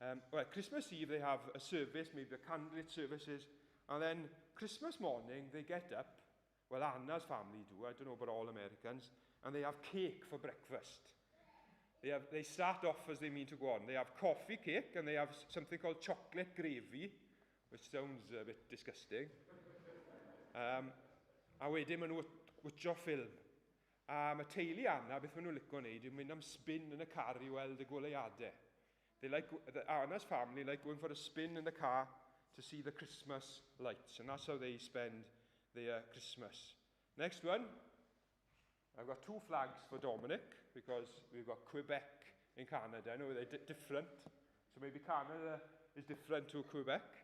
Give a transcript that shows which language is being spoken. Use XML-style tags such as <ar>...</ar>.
<en>Well, Christmas Eve, they have a service, maybe a candlelit services, and then Christmas morning, they get up, well, Anna's family do, I don't know about all Americans, and they have cake for breakfast. They start off as they mean to go on. They have coffee cake, and they have something called chocolate gravy, which sounds a bit disgusting.</en> <cy>A wedyn maen nhw witio ffilm. Mae teulu Anna, beth maen nhw'n licio wneud, yw mynd am spin yn y car i weld y goleuadau.</cy> <en>Anna's family like going for a spin in the car to see the Christmas lights, and that's how they spend their Christmas. Next one, I've got two flags for Dominic, because we've got Quebec in Canada. I know they're different, so maybe Canada is different to Quebec.</en>